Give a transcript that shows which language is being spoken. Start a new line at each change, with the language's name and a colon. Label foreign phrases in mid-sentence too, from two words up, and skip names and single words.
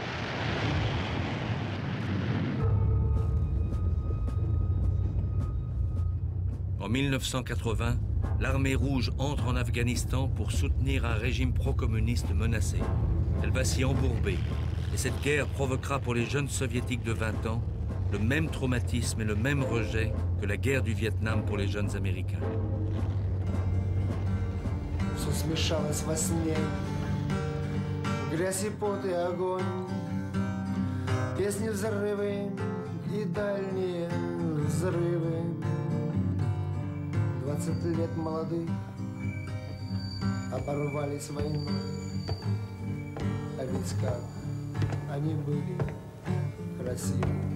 French: En 1980, l'armée rouge entre en Afghanistan pour soutenir un régime pro-communiste menacé. Elle va s'y embourber, et cette guerre provoquera pour les jeunes soviétiques de 20 ans le même traumatisme et le même rejet que la guerre du Vietnam pour les jeunes Américains.
Russian: Все смешалось во сне, грязь и пот и огонь, песни, взрывы и дальние взрывы. 20 лет молодых оборвались войной, а ведь как они были красивы.